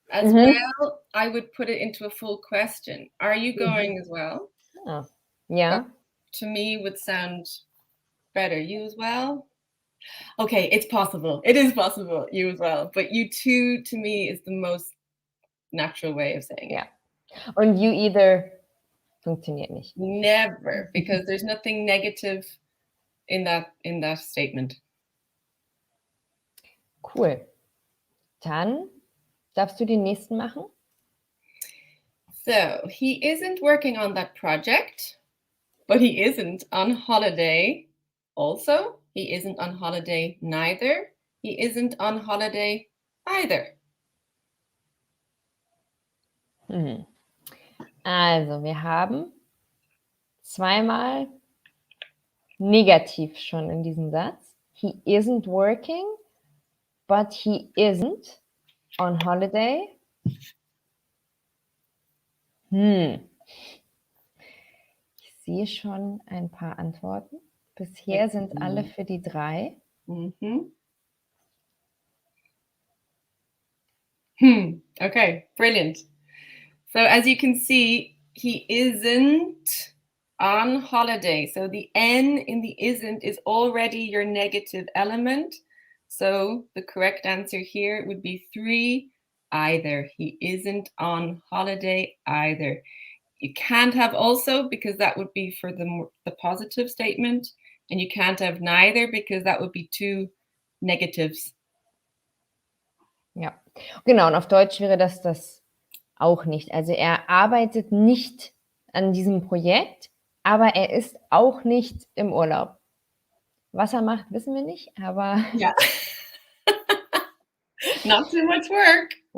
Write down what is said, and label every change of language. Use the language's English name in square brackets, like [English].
[English] As well, I would put it into a full question. Are you going as well? Oh, yeah. That, to me, would sound better. You as well? Okay, it's possible. It is possible. You as well. But you too, to me, is the most natural way of saying it. [German] Ja. Und [English] you either [German] funktioniert nicht. [English] Never, because there's nothing negative in that statement. Cool. [German] Dann darfst du den nächsten machen. [English] So, he isn't working on that project, but he isn't on holiday also. He isn't on holiday neither. He isn't on holiday either. [German] Also, wir haben zweimal negativ schon in diesem Satz. [English] He isn't working, but he isn't on holiday. [German] Ich sehe schon ein paar Antworten. Bisher sind alle für die 3. [English] Okay, brilliant. So as you can see, he isn't on holiday. So the N in the isn't is already your negative element. So the correct answer here would be 3, either. He isn't on holiday either. You can't have also, because that would be for the positive statement. And you can't have neither, because that would be 2 negatives. [German] Ja, genau. Und auf Deutsch wäre das auch nicht. Also er arbeitet nicht an diesem Projekt, aber er ist auch nicht im Urlaub. Was er macht, wissen wir nicht, aber Ja. [English] Not too much work.